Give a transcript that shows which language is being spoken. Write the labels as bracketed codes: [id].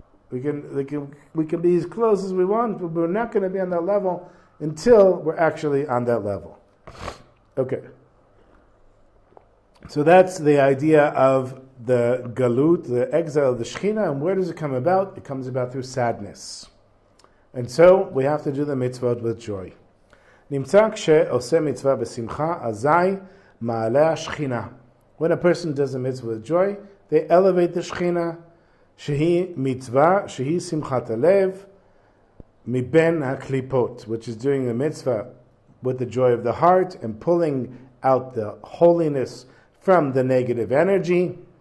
[en] We can be as close as we want, but we're not going to be on that level until we're actually on that level. Okay. So that's the idea of the galut, the exile of the Shekhinah, and where does it come about? It comes about through sadness. And so we have to do the mitzvot with joy. [he] נמצא כשעושה מצווה בשמחה, אזי מעלה השכינה. [en] When a person does a mitzvah with joy, they elevate the Shekhinah, [he] שהיא מצווה, שהיא שמחת הלב, מבין הקליפות, [en] which is doing the mitzvah with the joy of the heart and pulling out the holiness from the negative energy.